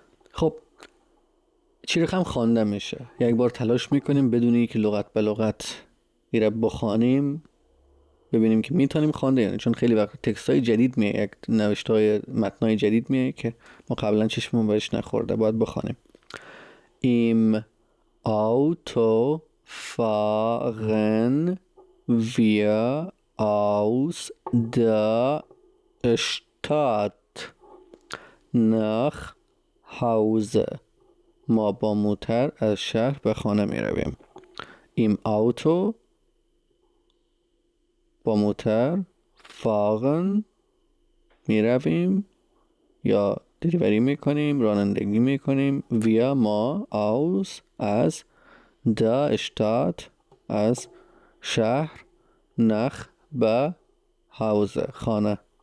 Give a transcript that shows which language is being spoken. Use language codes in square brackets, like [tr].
[fa] خب چی رقم خوانده میشه؟ یک بار تلاش میکنیم بدون اینکه لغت به لغت ایره بخوانیم ببینیم که میتونیم خوانده یعنی، چون خیلی وقت تکست های جدید میه، یک نوشته های متنای جدید میه که ما قبلا چشمون بهش نخورده، باید بخوانیم. [de] Im Auto fahren wir aus der Stadt nach Hause. [fa] ما با موتر از شهر به خانه می رویم. [de] Im Auto [fa] با موتر، [de] fahren [fa] می رویم یا دلیوری می کنیم، رانندگی می کنیم. [de] wir [fa] ما، [de] aus [fa] از، [de] der Stadt [fa] از شهر، [de] nach [fa] به [de] Hause [fa] خانه.